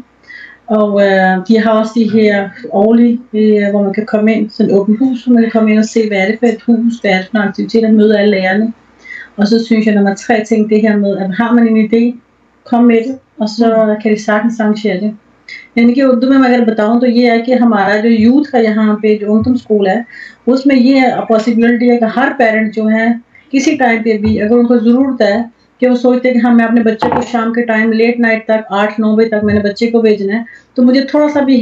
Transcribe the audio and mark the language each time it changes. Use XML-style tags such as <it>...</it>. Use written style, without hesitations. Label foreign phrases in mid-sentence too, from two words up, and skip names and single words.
<da>Og de har også de her årlige, hvor man kan komme ind, sådan et åbent hus, hvor man kan komme ind og se, hvad er det for et hus, hvad er det for en aktivitet, at møde alle lærerne. Og så synes jeg, nummer 3 ting, det her med, at har man en idé, kom med det, और kan de sagtens arrangere det.</da> <ur>یعنی کہ اردو میں میں اگر بتاؤں تو یہ ہے کہ ہمارا جو یوتھ کا یہاں پہ جو امتم سکول ہے اس میں یہ پوسیبلیٹی ہے کہ ہر پیرنٹ جو ہے کسی ٹائم پہ بھی اگر ان کو ضرورت ہے کہ وہ سوچتے ہیں کہ ہاں میں اپنے بچے کو شام کے ٹائم</ur> <en>late night</en> <ur>تک 8-9 بجے تک میں نے بچے کو بھیجنا ہے تو مجھے تھوڑا سا بھی</ur>